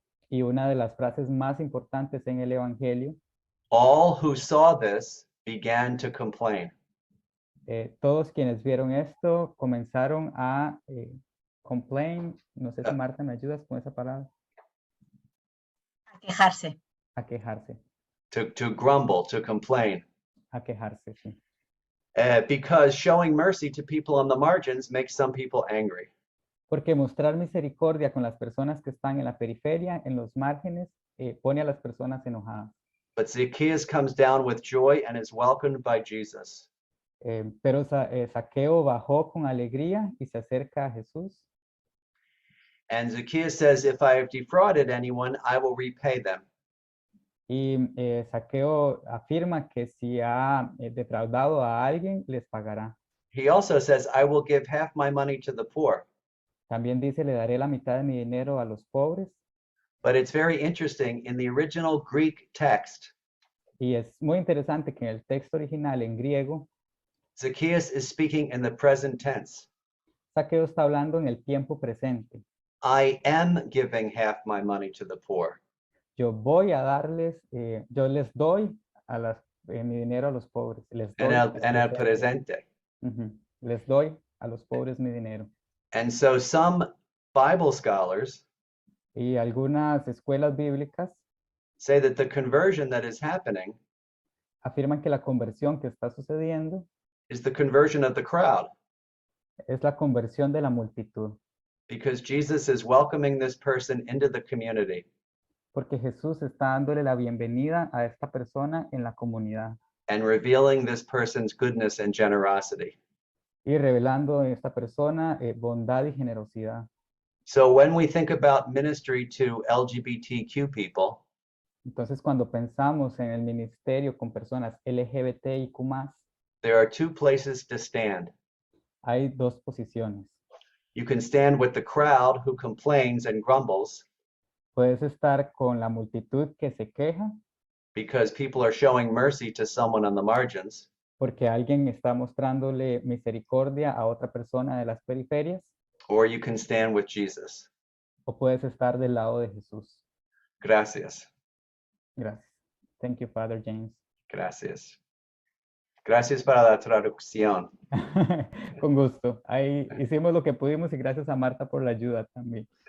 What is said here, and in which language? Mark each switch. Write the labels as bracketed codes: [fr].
[es] Y una de las frases más importantes en el Evangelio, [en] all who saw this began to complain. [es] todos quienes vieron esto comenzaron a [en] complain, [es] no sé si Marta me ayudas con esa palabra, A quejarse. a quejarse, [en] To grumble, to complain. [es] a quejarse, sí. [en] Because showing mercy to people on the margins makes some people angry. [es] Porque mostrar misericordia con las personas que están en la periferia, en los márgenes, pone a las personas enojadas. [en] But Zacchaeus comes down with joy and is welcomed by Jesus. [es] Pero Zaqueo bajó con alegría y se acerca a Jesús. [en] And Zacchaeus says, if I have defrauded anyone, I will repay them. [es] Y Zaqueo afirma que si ha defraudado a alguien, les pagará. [en] He also says, I will give half my money to the poor. [es] También dice, le daré la mitad de mi dinero a los pobres. [en] But it's very interesting, in the original Greek text, [es] Y es muy interesante que en el texto original en griego, [en] Zacchaeus is speaking in the present tense. [es] Zaqueo está hablando en el tiempo presente. [en] I am giving half my money to the poor. [es] Yo voy a darles, yo les doy mi dinero a los pobres. Les doy, En el presente. Les doy a los pobres mi dinero. [en] And so some Bible scholars [es] Y algunas escuelas bíblicas [en] say that the conversion that is happening [es] afirman que la conversión que está sucediendo [en] is the conversion of the crowd, [es] es la conversión de la multitud. [en] because Jesus is welcoming this person into the community. [es] Porque Jesús está dándole la bienvenida a esta persona en la comunidad [en] And revealing this person's goodness and generosity. [es] y revelando en esta persona bondad y generosidad. [en] So when we think about ministry to LGBTQ people, [es] Entonces, cuando pensamos en el ministerio con personas LGBTIQ+, [en] there are two places to stand. [es] hay dos posiciones. [en] You can stand with the crowd who complains and grumbles [es] Puedes estar con la multitud que se queja [en] because people are showing mercy to someone on the margins, [es] porque alguien está mostrándole misericordia a otra persona de las periferias, [en] or you can stand with Jesus. [es] o puedes estar del lado de Jesús. Gracias. Gracias. [en] Thank you, Father James. [es] Gracias. Gracias para la traducción. Con gusto. Ahí hicimos lo que pudimos y gracias a Marta por la ayuda también.